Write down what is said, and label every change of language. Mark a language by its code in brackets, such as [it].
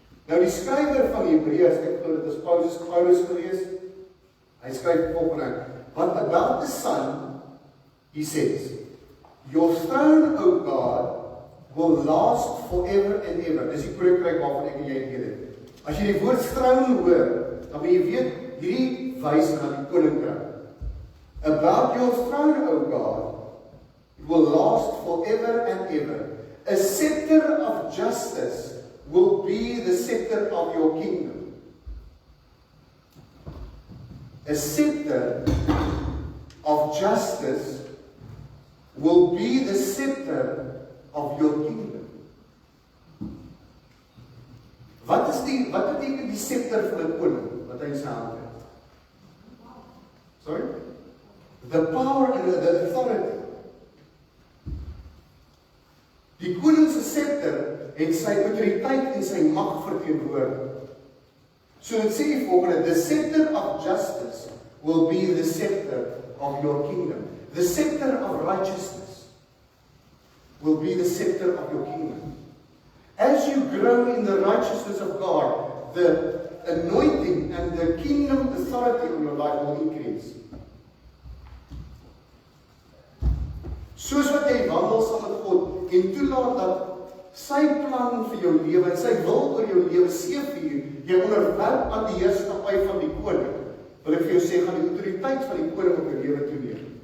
[af] Nou die skrywer van die Hebreërs, ek glo dit is Paulus gewees, hy skryf volgende, [en] but about the Son, he says, your throne, O God, will last forever and ever. [af] Dis die koninkryk waarvan ek en jy weet het. As jy die woord throne hoor, dan moet jy weet, hierdie wys na die koninkryk. [en] About your throne, O God, it will last forever and ever. A scepter of justice will be the scepter of your kingdom. A scepter of justice will be the scepter of your kingdom. [af] Wat beteken die scepter van 'n koning wat hy in sy hand het? [en] Sorry? The power and the authority. [af] Die koning se scepter het sy autoriteit en sy mag verteenwoordig. So dit sê volgende, [en] the scepter of justice will be the scepter of your kingdom. The scepter of righteousness will be the scepter of your kingdom. As you grow in the righteousness of God, the anointing and the kingdom authority on your life will increase. [af] Soos wat jy wandel saam met God en toelaat dat sy plan vir jou lewe en sy wil oor jou lewe seëvier, jy onderwerp aan die heerskappy van die koning, wil ek vir jou sê, gaan die autoriteit van die koning op jou lewe toeneem.